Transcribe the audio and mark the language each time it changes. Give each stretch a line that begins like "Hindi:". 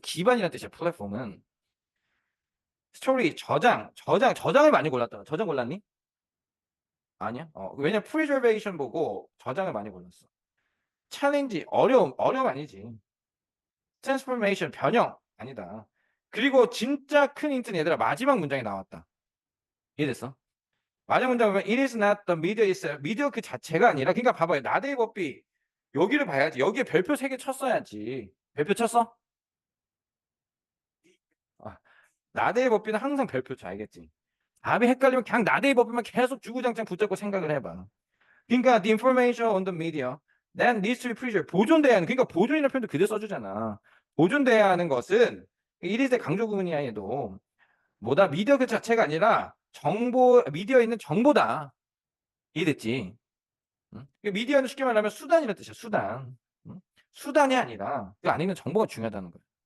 Korean: 기반이라는 뜻이야 플랫폼은. 스토리 저장을 많이 골랐다. 저장 골랐니? 아니야? 왜냐 프리저베이션 보고 저장을 많이 골랐어. 챌린지 어려움 아니지. 트랜스포메이션 변형 아니다. 그리고 진짜 큰 힌트는 얘들아 마지막 문장에 나왔다. 이해됐어? 마지막 문장 보면
English: it is not the media itself.
Korean: 미디어 그 자체가 아니라 그러니까 봐봐요. 나데이 법비 여기를 봐야지. 여기에 별표 3개 쳤어야지. 별표 쳤어? 나데이 법비는 항상 별표 쳐 알겠지? 답이 헷갈리면 그냥 나데이 법비만 계속 주구장창 붙잡고 생각을 해봐. 그러니까
English: the information on the media then needs to be preserved.
Korean: 보존돼야 하는 그러니까 보존이라는 표현도 그대로 써주잖아. 보존돼야 하는 것은 이리스의 강조 구문이야 얘도 뭐다 미디어 그 자체가 아니라 미디어에 있는 정보다. 이해됐지? 응? 미디어는 쉽게 말하면 수단이라는 뜻이야 수단. 응? 수단이 아니라 그 안에 있는 정보가 중요하다는 거야.